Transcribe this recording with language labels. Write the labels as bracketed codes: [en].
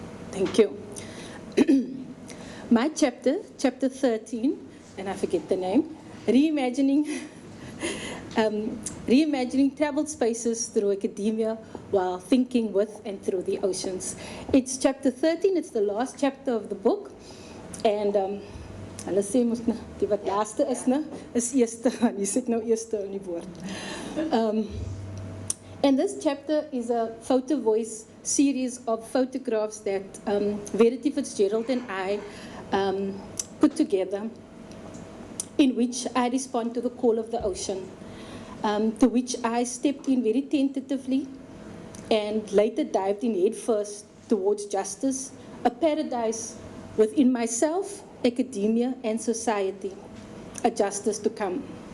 [en] Thank you. My chapter 13, and I forget the name, reimagining traveled spaces through academia while thinking with and through the oceans. It's chapter 13, it's the last chapter of the book. And [af] hulle sê mos die wat laaste is, is eerste, en jy sit nou eerste in die woord. [en] And this chapter is a photo voice series of photographs that Verity Fitzgerald and I put together, in which I respond to the call of the ocean, to which I stepped in very tentatively and later dived in head first towards justice, a paradise within myself, academia, and society, a justice to come.